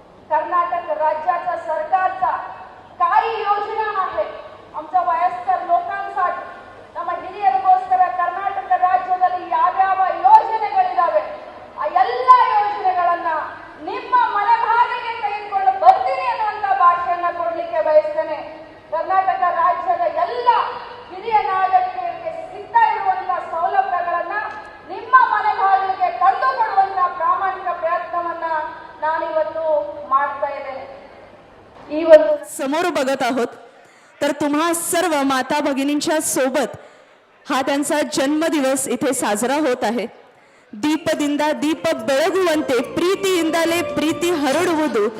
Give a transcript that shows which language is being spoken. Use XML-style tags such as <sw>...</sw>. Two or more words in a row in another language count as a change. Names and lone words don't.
<mr>कर्नाटक राज्याचा सरकारचा काही योजना आहे आमच्या वयस्कर लोकांसाठी</mr> <kn>ನಮ್ಮ ಹಿರಿಯರಿಗೋಸ್ಕರ ಕರ್ನಾಟಕ ರಾಜ್ಯದಲ್ಲಿ ಯಾವ್ಯಾವ ಯೋಜನೆಗಳಿದಾವೆ ಆ ಎಲ್ಲ ಯೋಜನೆಗಳನ್ನ ನಿಮ್ಮ ಮನೆ ಬಾಗಿಲಿಗೆ ತೆಗೆದುಕೊಂಡು ಬರ್ತೀನಿ ಅನ್ನುವಂತ ಭಾಷೆಯನ್ನ ಕೊಡ್ಲಿಕ್ಕೆ ಬಯಸ್ತೇನೆ. ಕರ್ನಾಟಕ ರಾಜ್ಯದ ಎಲ್ಲ ಹಿರಿಯ ನಾಗರಿಕರಿಗೆ ಸಿಗ್ತಾ ಇರುವಂತ ಸೌಲಭ್ಯಗಳನ್ನ ನಿಮ್ಮ ಮನೆ ಬಾಗಿಲಿಗೆ ತಂದು ಕೊಡುವಂತ ಪ್ರಾಮಾಣಿಕ ಪ್ರಯತ್ನವನ್ನ ನಾನಿವತ್ತು ಮಾಡ್ತಾ ಇದ್ದೇನೆ. ಈ ಒಂದು</kn> <mr>समोर बघत आहोत तर तुम्हा सर्व माता भगिनींच्या सोबत हा त्यांचा जन्मदिवस इथे साजरा होत आहे.</mr> <kn>ದೀಪದಿಂದ ದೀಪ ಬೆಳಗುವಂತೆ ಪ್ರೀತಿಯಿಂದಲೇ ಪ್ರೀತಿ ಹರಡುವುದು</kn>